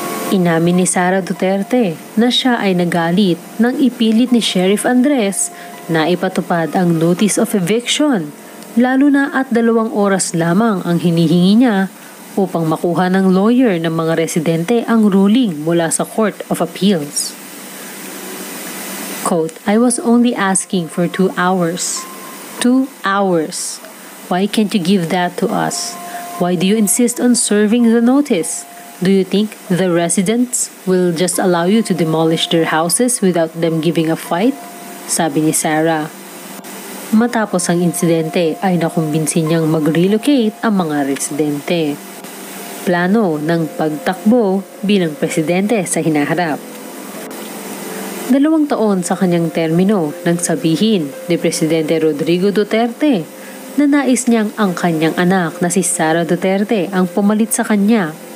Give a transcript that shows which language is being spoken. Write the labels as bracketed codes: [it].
[tl] Inamin ni Sara Duterte na siya ay nagalit nang ipilit ni Sheriff Andres na ipatupad ang notice of eviction, lalo na at 2 oras lamang ang hinihingi niya upang makuha ng lawyer ng mga residente ang ruling mula sa Court of Appeals. [en] Quote, I was only asking for 2 hours. 2 hours. Why can't you give that to us? Why do you insist on serving the notice? Do you think the residents will just allow you to demolish their houses without them giving a fight? [tl] Sabi ni Sara. Matapos ang insidente ay nakumbinsin niyang mag-relocate ang mga residente. Plano ng pagtakbo bilang presidente sa hinaharap. 2 taon sa kanyang termino nang sabihin ni Presidente Rodrigo Duterte na nais niyang ang kanyang anak na si Sara Duterte ang pumalit sa kanya.